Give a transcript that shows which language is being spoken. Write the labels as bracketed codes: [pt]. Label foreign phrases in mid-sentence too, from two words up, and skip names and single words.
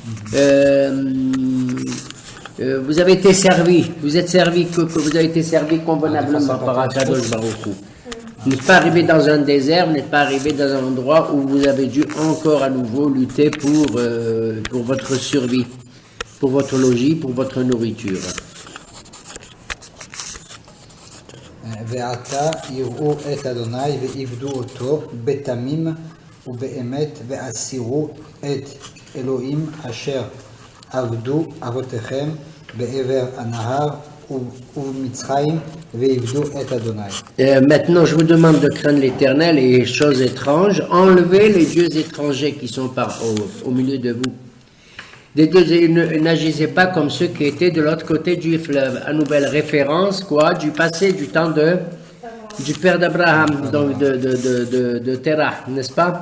[fr] Vous avez été servi, vous êtes servi, que vous avez été servi convenablement par Akadosh Baruch Hu. Vous n'êtes pas arrivé dans un désert, vous n'êtes pas arrivé dans un endroit où vous avez dû encore à nouveau lutter pour votre survie, pour votre logis, pour votre nourriture. [he] ועתה יראו את אדוני ועבדו אותו בתמים ובאמת ואסירו את אלוהים אשר עבדו אבותיכם בעבר הנהר ובמצרים ועבדו את אדוני. [fr] Maintenant, je vous demande de craindre l'Éternel et choses étranges. Enlevez les dieux étrangers qui sont au milieu de vous. N'agissez pas comme ceux qui étaient de l'autre côté du fleuve. À nouvelle référence, quoi, du passé, du temps du père d'Abraham, donc de Terah, n'est-ce pas?